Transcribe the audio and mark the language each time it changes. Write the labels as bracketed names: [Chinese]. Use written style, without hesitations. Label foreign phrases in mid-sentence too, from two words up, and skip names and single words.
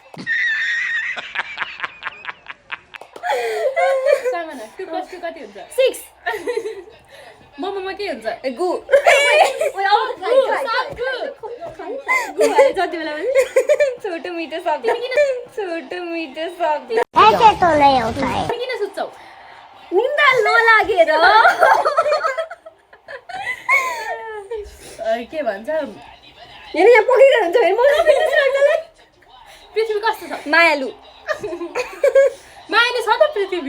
[Nepali] सामान 2 + 2 कति हुन्छ 6 मोमोमा के हुन्छ गु ओइ अब गु जति बेला पनि छोटो मिठो शब्द छोटो मिठो शब्द [Hindi] ऐसे तो नहीं होता है [Nepali] किन सुत्छौ निन्दा नलागेर के भन्छ हेर यहाँ पकिरहेको हुन्छ हेर मलाई पृथ्वी कस्तो छ मायालु मायाले छ त पृथ्वी